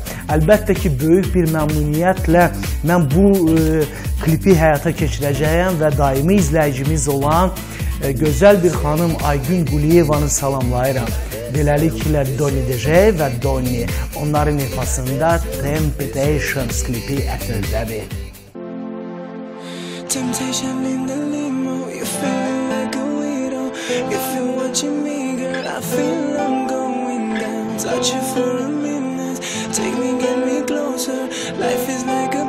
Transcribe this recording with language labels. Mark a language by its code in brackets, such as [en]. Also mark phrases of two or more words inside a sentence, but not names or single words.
[az] Əlbəttə ki, böyük bir məmnuniyyətlə mən bu klipi həyata keçirəcəyəm və daimi izləyicimiz olan gözəl bir xanım Aygün Quliyevanı salamlayıram. Beləliklə Donnie Dijay və Donnie onların ifasında Temptations klipi ətirdədir. [en] Temptation in the limo, you're feeling like a widow. If you're watching me, girl, I feel I'm going down. Touch you for a minute, take me, get me closer. Life is not